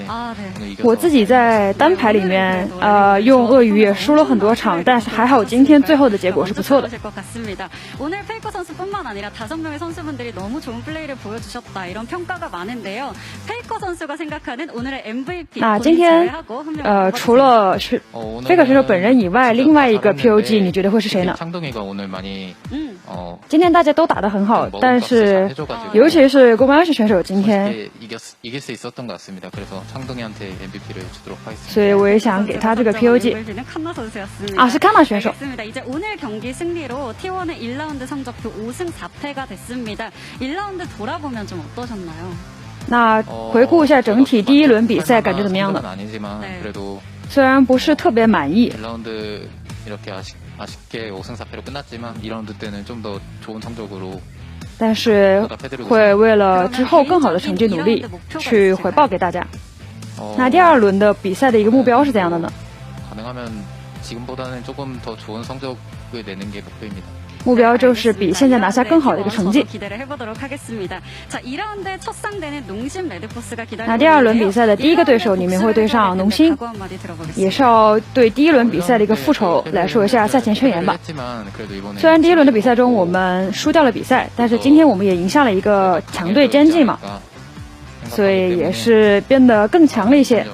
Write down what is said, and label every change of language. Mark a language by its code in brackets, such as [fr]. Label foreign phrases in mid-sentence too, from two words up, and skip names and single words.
[zh] 我自己在单排里面用鳄鱼也输了很多场，但是还好今天最后的结果是不错的。 [ko] 오늘 페이커 선수뿐만 아니라 5명의 선수분들이 너무 좋은 플레이를 보여주셨다 이런 평가가 많은데요. 페이커 선수가 생각하는 오늘의 MVP [zh] 那今天除了是페이커选手本人以外，另外一个 POG 你觉得会是谁呢？ [ko] 창동이가 오늘 많이 [zh] 今天大家都打得很好，但是尤其是丨LCK选手今天 [ko] 이길 수 있었던 것 같습니다. 그래서 창동이한테 MVP를 주도록 하겠습니다. [zh] 所以我也想给他这个 POG 啊，是칸나选手。 [ko] 이제 오늘 경기 승리로 T1의 1라운드 성적표 5승 4패가 됐습니다. 1라운드 돌아보면 좀 어떠셨나요? [zh] 那回顾一下整体第一轮比赛感觉怎么样呢？ [ko] 아니지만 그래도 [zh] 虽然不是特别满意， [ko] 1라운드 이렇게 아쉽게 5승 4패로 끝났지만 2라운드 때는 좀 더 좋은 성적으로 [zh] 但是会为了之后更好的成绩努力，去回报给大家。那第二轮的比赛的一个目標是怎樣的呢？ [ko] 가능하면 지금보다는 조금 더 좋은 성적을 내는 게 목표입니다. [zh] 目标就是比现在拿下更好的一个成绩。那第二轮比赛的第一个对手，你们会对上农心，也是要对第一轮比赛的一个复仇来说一下赛前宣言吧。虽然第一轮的比赛中我们输掉了比赛，但是今天我们也赢下了一个强队GEN嘛，所以也是变得更强了一些。